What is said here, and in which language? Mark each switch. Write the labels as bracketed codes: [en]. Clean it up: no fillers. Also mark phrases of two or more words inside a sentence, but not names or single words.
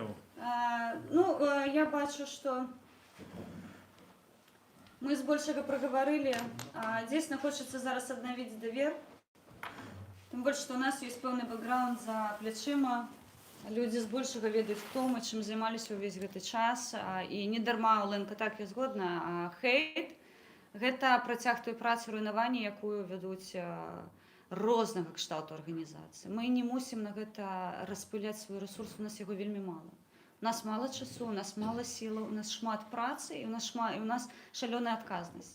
[uk] Я бачу, що ми збольшого проговорили. Дійсно, хочеться зараз обновити довір. Тим більше, що у нас є певний бекграунд за плечима. Люди збольшого ведають, хто ми, чим займалися увесь цей час. І не дарма, Оленка, так я згодна, хейт [be] – гэта працяг той працы руйнавання, якую вядуць рознага кшталту арганізацыі. Мы не мусім на гэта распыляць свой рэсурс, у нас яго вельмі мала. У нас мала часу, у нас мала сілы, у нас шмат працы і у нас шалёная адказнасць.